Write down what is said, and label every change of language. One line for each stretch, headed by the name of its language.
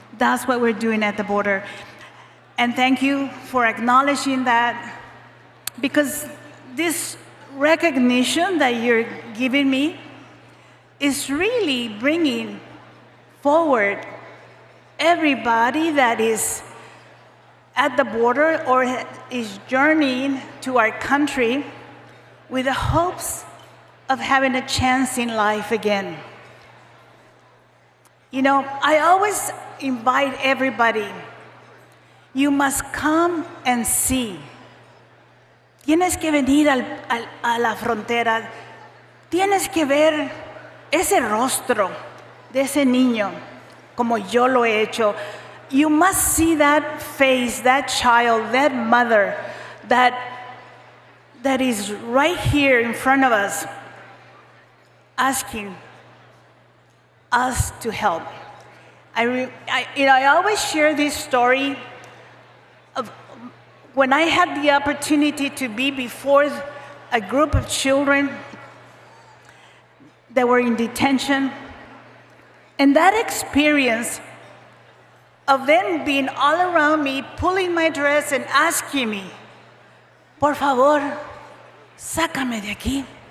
English: That's what we're doing at the border. And thank you for acknowledging that, because this recognition that you're giving me is really bringing forward everybody that is at the border or is journeying to our country with the hopes of having a chance in life again. You know, I always invite everybody, you must come and see.
Spanish: Tienes que venir a la frontera, tienes que ver ese rostro de ese niño, como yo lo he hecho.
English: You must see that face, that child, that mother, that is right here in front of us, asking us to help. I always share this story of when I had the opportunity to be before a group of children that were in detention, and that experience of them being all around me, pulling my dress and asking me,
Spanish: por favor, sácame de aquí.